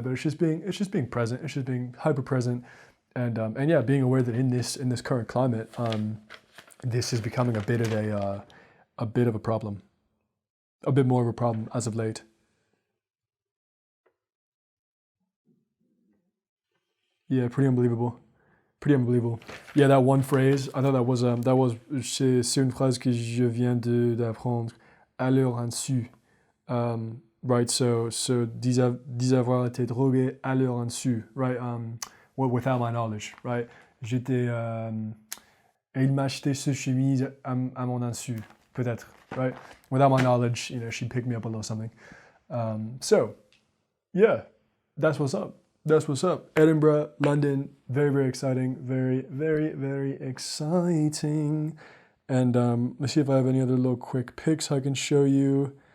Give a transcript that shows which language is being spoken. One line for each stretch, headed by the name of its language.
English: But it's just being present. It's just being hyper present, and yeah, being aware that in this current climate, this is becoming a bit of a problem. A bit more of a problem as of late. Yeah, pretty unbelievable. Pretty unbelievable. Yeah, that one phrase, I thought that was
French: c'est une phrase que je viens d'apprendre à leur insu.
English: Right, so
French: dis avoir été drogué à leur insu,
English: right? Without my knowledge, right?
French: J'étais et il m'a acheté ce chemise à mon insu, peut-être,
English: right? Without my knowledge, she'd pick me up a little something. So, yeah, that's what's up. That's what's up. Edinburgh, London, very, very exciting. Very, very, very exciting. And let's see if I have any other little quick pics I can show you.